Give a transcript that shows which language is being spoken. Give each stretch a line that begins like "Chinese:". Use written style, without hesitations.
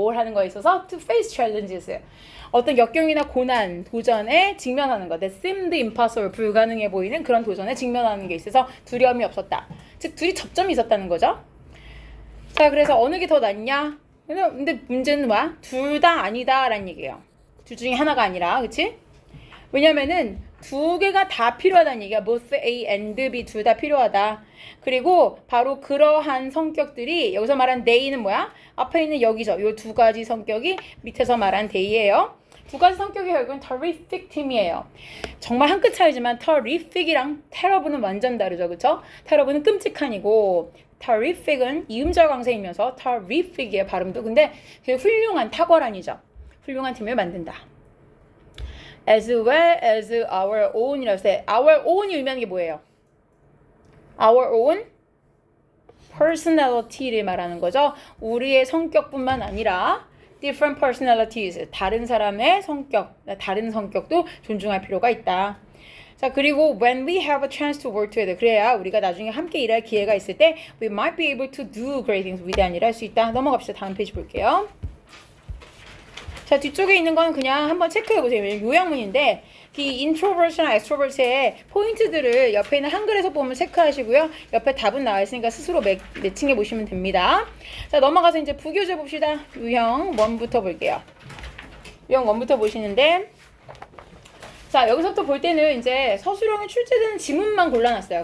Korean: 뭘 하는 거에 있어서 to face challenges, 어떤 역경이나 고난, 도전에 직면하는 거,
English: that seemed impossible,
Korean: 불가능해 보이는 그런 도전에 직면하는 게 있어서 두려움이 없었다. 즉 둘이 접점이 있었다는 거죠. 자, 그래서 어느 게 더 낫냐? 근데 문제는 뭐야? 둘 다 아니다 라는 얘기예요. 둘 중에 하나가 아니라, 그치? 왜냐면은 두 개가 다 필요하다는 얘기야.
English: both A and B
Korean: 둘 다 필요하다. 그리고 바로 그러한 성격들이 여기서 말한 they는 뭐야? 앞에 있는 여기죠. 이 두 가지 성격이 밑에서 말한 they예요. 두 가지 성격이 결국은 terrific 팀이에요. 정말 한 끗 차이지만 terrific이랑 terrible은 완전 다르죠. 그쵸? terrible은 끔찍한이고 terrific은 이음절 강세이면서 terrific이에요. 발음도. 근데 그게 훌륭한, 탁월한이죠. 훌륭한 팀을 만든다.
English: as well as our own이라고 해서 our own이
Korean: 의미하는 게 뭐예요?
English: our own personality를
Korean: 말하는 거죠. 우리의 성격뿐만 아니라
English: different personalities,
Korean: 다른 사람의 성격, 다른 성격도 존중할 필요가 있다.
English: 자, 그리고 when we have a chance to work together,
Korean: 그래야 우리가 나중에 함께 일할 기회가 있을 때
English: we might be able to do great things,
Korean: 위대한 일을 할 수 있다. 넘어갑시다. 다음 페이지 볼게요. 자, 뒤쪽에 있는 건 그냥 한번 체크해보세요. 요약문인데 이 introvert이나 extrovert의 포인트들을 옆에 있는 한글에서 보면 체크하시고요. 옆에 답은 나와 있으니까 스스로 매칭해 보시면 됩니다. 자, 넘어가서 이제 부교재 봅시다. 유형 1부터 볼게요. 유형 1부터 보시는데, 자, 여기서부터 볼 때는 이제 서술형에 출제되는 지문만 골라놨어요.